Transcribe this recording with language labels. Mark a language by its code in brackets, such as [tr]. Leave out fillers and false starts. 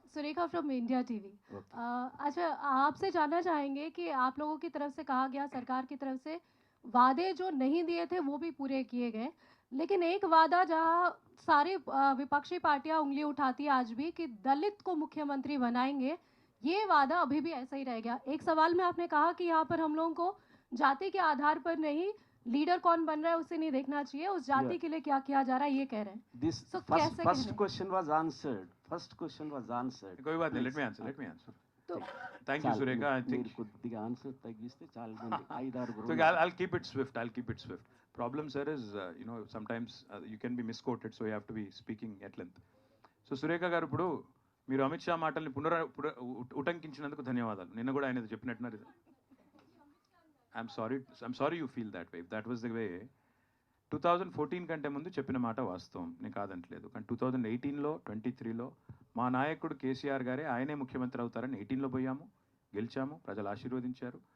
[hi] Surekha from India TV. अच्छा, आपसे जानना चाहेंगे कि आप लोगों की तरफ से कहा गया, सरकार की तरफ से वादे जो नहीं दिए थे वो भी पूरे किए गए, लेकिन एक वादा जहां सारे विपक्षी पार्टियां उंगली उठाती है आज भी कि दलित को मुख्यमंत्री बनाएंगे, ये वादा अभी भी ऐसा ही रह गया. एक सवाल में आपने कहा कि यहाँ पर हम लोगों को जाति के आधार पर नहीं, लीडर कौन बन रहा है उसे नहीं देखना चाहिए, उस जाति के लिए क्या किया जा रहा है ये कह रहे हैं. [en] This first question was answered. कोई बात नहीं, let me answer. [hi] तो [en] Thank you Surekha. I think [te] కొద్దిగా ఆన్సర్ తగ్గిస్తే చాలా మంది 5-6 [en] so I'll keep it swift. I'll keep it swift. Problem sir is you know sometimes you can be misquoted, so you have to be speaking at length. [te] So Surekha గారు, ఇప్పుడు మీరు అమిత్ షా మాటల్ని ఉటంకించినందుకు ధన్యవాదాలు. నిన్న కూడా ఆయన చెప్పినట్టున్నారు. I'm sorry you feel that way. That was the way 2014 కంటే ముందు చెప్పిన మాట వాస్తవం, నేను కాదంటలేదు. కానీ 2018లో 23లో మా నాయకుడు కేసీఆర్ గారే ఆయనే ముఖ్యమంత్రి అవుతారని 18లో పోయాము, గెలిచాము, ప్రజలు ఆశీర్వదించారు.